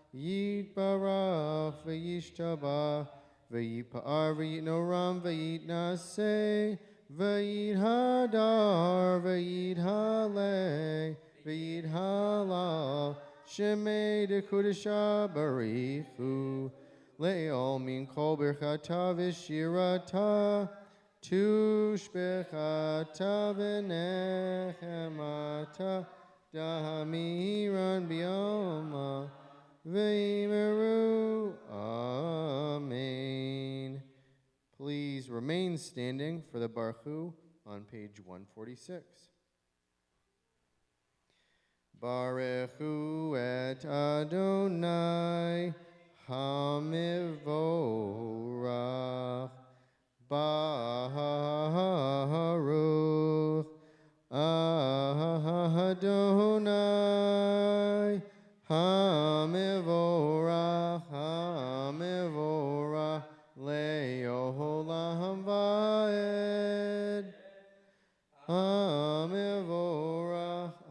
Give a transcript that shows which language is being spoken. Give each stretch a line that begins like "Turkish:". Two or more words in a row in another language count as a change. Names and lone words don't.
Aramaic: וישתבח ויתפאר ויתרומם ויתנשא ויתהדר ויתעלה ויתהלל שמה דקדשא בריך הוא לעלא מן כל ברכתא ושירתא, תשבחתא ונחמתא דאמירן ביומא ויאמרו, Amen.
English: Please remain standing for the Baruch on page 146.
Hebrew: ברכו את אדני המבורך ברוך אדני המבורך לעולם ועד המבורך.